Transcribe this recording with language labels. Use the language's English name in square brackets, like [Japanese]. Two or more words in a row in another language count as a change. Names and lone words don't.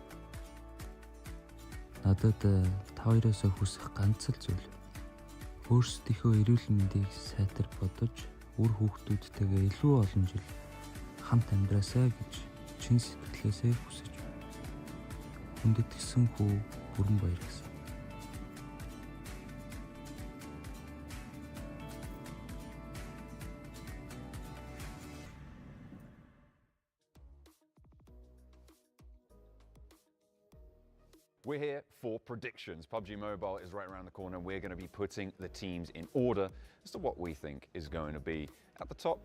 [Mongolian] Надад та хоёроос хүсэх ганц л зүйл. Өөрсдийнхөө эрүүл мэндийг сайтар бодож, үр хүүхдүүдтэйгээ илүү олон жил хамт амьдраасай гэж чин сэтгэлээсээ хүсэж байна. Хүндэт гисэн хүү бүрэн баяр гэсэн. [English] We're here for predictions. PUBG Mobile is right around the corner. We're going to be putting the teams in order as to what we think is going to be at the top.